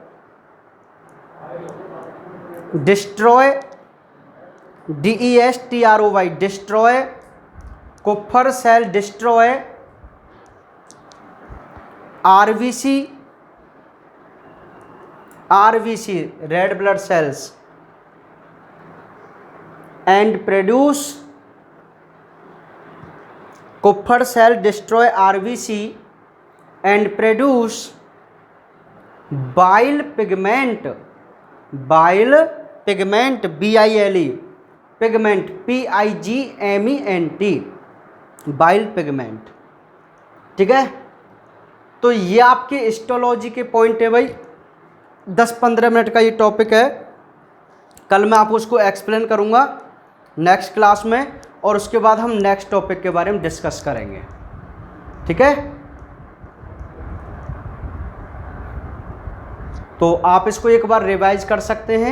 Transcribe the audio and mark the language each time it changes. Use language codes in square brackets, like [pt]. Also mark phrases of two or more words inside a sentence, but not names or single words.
[en] destroy, DESTROY, destroy, Kupffer cell destroy RBC, red blood cells and produce, Kupffer cell destroy RBC and produce bile pigment, bile pigment, BILE, pigment, PIGMENT, bile pigment। [hi] ठीक है, तो ये आपके हिस्टोलॉजी के पॉइंट है भाई, 10-15 मिनट का ये टॉपिक है। कल मैं आपको उसको एक्सप्लेन करूँगा [en] next class [hi] में, और उसके बाद हम [en] next topic [hi] के बारे में डिस्कस करेंगे। ठीक है, तो आप इसको एक बार रिवाइज कर सकते हैं।